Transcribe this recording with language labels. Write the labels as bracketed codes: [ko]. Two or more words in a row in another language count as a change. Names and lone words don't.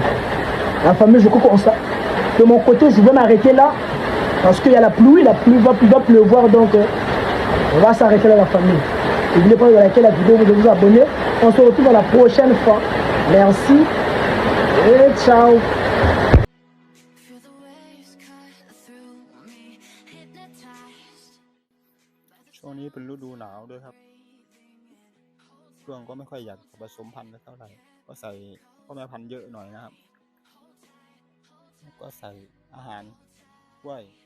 [fr] La famille, je crois qu'on ça. De mon côté, je vais m'arrêter là parce qu'il y a la pluie va pleuvoir, donc on va s'arrêter là la famille. N'oubliez pas de liker la vidéo, de vous abonner. On se retrouve la prochaine fois. Merci et ciao. [th] ช่วงนี้เป็นฤดูหนาวด้วยครับเครื่องก็ไม่ค่อยอยากผสมพันธุ์เท่าไหร่ก็ใส่พ่อแม่พันธุ์เยอะหน่อยนะครับแล้วก็ใส่อาหารด้วย